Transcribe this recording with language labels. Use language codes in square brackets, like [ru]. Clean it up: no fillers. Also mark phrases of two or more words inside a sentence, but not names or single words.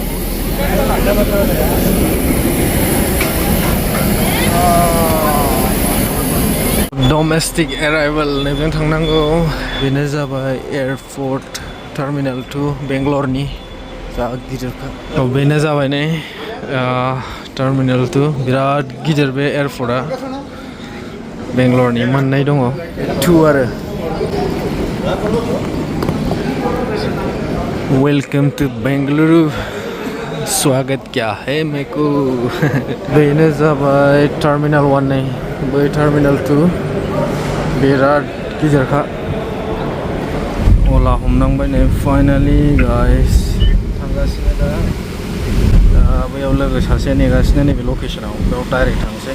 [en] domestic arrival [brx] नैबेजों थांनांगौ बेनो जाबाय [en] airport terminal [brx] 2 बेंगलरनि जा गिदिरखा बेनो जाबाय नै टार्मिनेल 2 बिराद गिदिर बे एयारपर्टआ बेंगलरनि मोननै दङ 2 आरो [en] welcome to Bengaluru [hi] स्वागत क्या है मेको [brx] बेनो जाबाय टार्मिनेल 1 नै बै टार्मिनेल 2 बिराद गिदिरखा अला हमनांबाय नै [en] finally guys [brx] थांगासिनो दा बैयाव लोगो सासे नेगासिनो नैबे लकेसनाव बेयाव डाइरेक्ट थांसै